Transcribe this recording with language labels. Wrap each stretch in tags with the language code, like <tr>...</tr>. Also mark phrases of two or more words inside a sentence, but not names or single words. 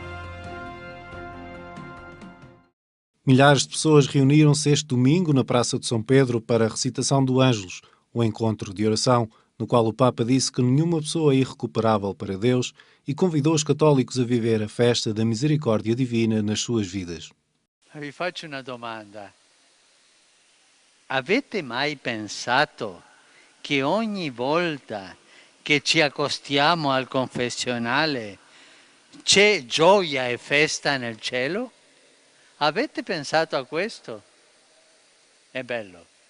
<pt>Milhares de pessoas reuniram-se este domingo na Praça de São Pedro para a recitação do Ângelus, um encontro de oração, no qual o Papa disse que nenhuma pessoa é irrecuperável para Deus e convidou os católicos a viver a festa da Misericórdia Divina nas suas vidas.</pt> <it>Vi faccio una domanda. Avete mai pensato che ogni volta che ci accostiamo al confessionale c'è gioia e festa nel cielo? Avete pensato a questo? È bello.</it>